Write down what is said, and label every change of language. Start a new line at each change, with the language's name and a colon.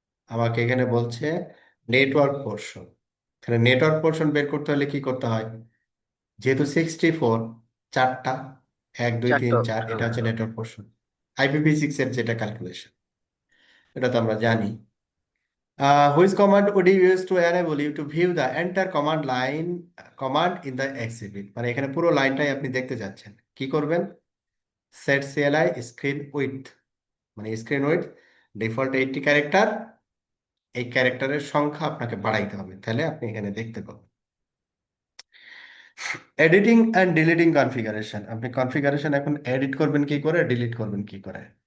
Bangla: আমাকে এখানে বলছে নেটওয়ার্ক পোর্শন। তাহলে নেটওয়ার্ক পোর্শন বের করতে হলে কি করতে হয়? যেহেতু 64, চারটা, 1 2 3 4, অপশন। এটা হচ্ছে নেটওয়ার্ক পোর্শন। IPv6 এর যেটা ক্যালকুলেশন, এটা তো আমরা জানি।
English: Which command would you use to enable you to view the entire command in the exhibit?
Bangla: মানে এখানে পুরো লাইনটাই আপনি দেখতে যাচ্ছেন, কি করবেন? সেট সিএলআই স্ক্রিন উইডথ, মানে স্ক্রিন উইডথ ডিফল্ট 80 ক্যারেক্টার, এই ক্যারেক্টারের সংখ্যা আপনাকে বাড়াইতে হবে, তাহলে আপনি এখানে দেখতে পাবেন। এডিটিং অ্যান্ড ডিলিটিং কনফিগারেশন, আপনি কনফিগারেশন এখন এডিট করবেন কি করে, ডিলিট করবেন কি করে।